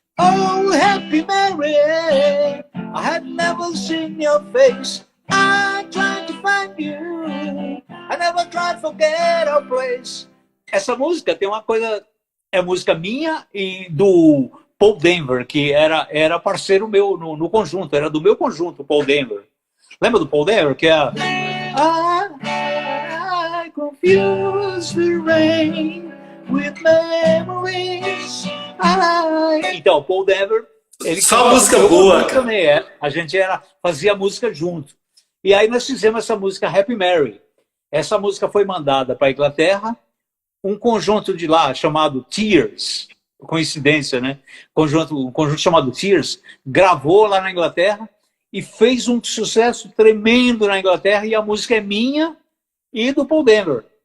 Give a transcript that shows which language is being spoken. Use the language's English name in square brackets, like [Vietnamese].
[English] Oh, Happy Mary, I had never seen your face. I tried to find you. I never tried to forget our place. [Portuguese] Essa música tem uma coisa... É música minha e do Paul Denver, que era parceiro meu no conjunto. Era do meu conjunto, Paul Denver. Lembra do Paul Denver? Que é... [English] I confuse the rain with memories. [Portuguese] Então, Paul Denver... Só música boa, cara. Também a gente fazia música junto. E aí nós fizemos essa música Happy Mary. Essa música foi mandada para a Inglaterra, um conjunto de lá chamado Tears, coincidência, né? Um conjunto chamado Tears, gravou lá na Inglaterra e fez um sucesso tremendo na Inglaterra, e a música é minha e do Paul Denver.